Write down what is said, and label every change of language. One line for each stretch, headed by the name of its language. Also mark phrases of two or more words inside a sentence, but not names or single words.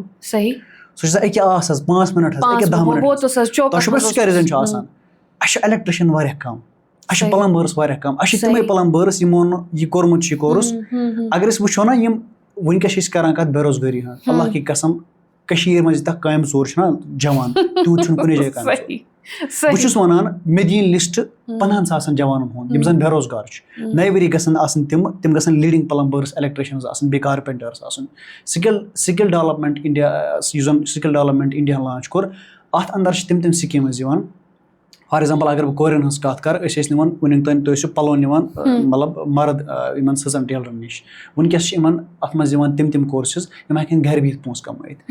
Kashmiri: صحیح سُہ چھُ آسان أکیاہ آس حظ 5 مِنٹ حظ أکیاہ 10 مِنٹ تۄہہِ چھو پاے سُہ کیٛاہ ریٖزن چھُ آسان اَسہِ چھُ ایلیکٹرٛشَن واریاہ کَم اَسہِ چھِ پٕلمبٲرٕس واریاہ کَم اَسہِ چھِ تِمے پٕلمبٲرٕس یِمو نہٕ یہِ کوٚرمُت چھُ یہِ کورس اگر أسۍ وٕچھو نہ یِم وٕنکیٚس چھِ أسۍ کران کَتھ بے روزگٲری ہٕنٛز
Urdu: اللہ کی قسم
Kashmiri: کٔشیٖر منٛز یوٗتاہ کامہِ ژوٗر چھُنہ جوان تیوٗت چھُنہٕ کُنی جایہِ کامہِ ژوٗر بہٕ چھُس وَنان مےٚ دِیِن لِسٹ 50,000 جوانن ہُنٛد یِم زَن بے روزگار چھِ نَیہِ ؤری گژھن آسٕنۍ تِم گژھن
English: leading plumbers
Kashmiri: ایلیکٹرٛشَنٕز آسٕنۍ بیٚیہِ کارپینٹٲرٕس آسٕنۍ سِکِل ڈیولپمنٹ اِنڈیا یُس زَن سِکِل ڈیولپمنٹ اِنڈیا لانچ کوٚر اَتھ اَندر چھِ تِم سِکیٖمٕز یِوان
English: for example
Kashmiri: اگر بہٕ کورٮ۪ن ہٕنٛز کَتھ کَرٕ أسۍ ٲسۍ نِوان وٕنیُک تام تُہۍ ٲسِو پَلو نِوان مطلب مرد یِمن سٕژن ٹیلرن نِش وٕنکیٚس چھِ یِمن اَتھ منٛز یِوان تِم کورسز یِم ہٮ۪کن گرِ بِہِتھ پونٛسہٕ کَمٲیِتھ.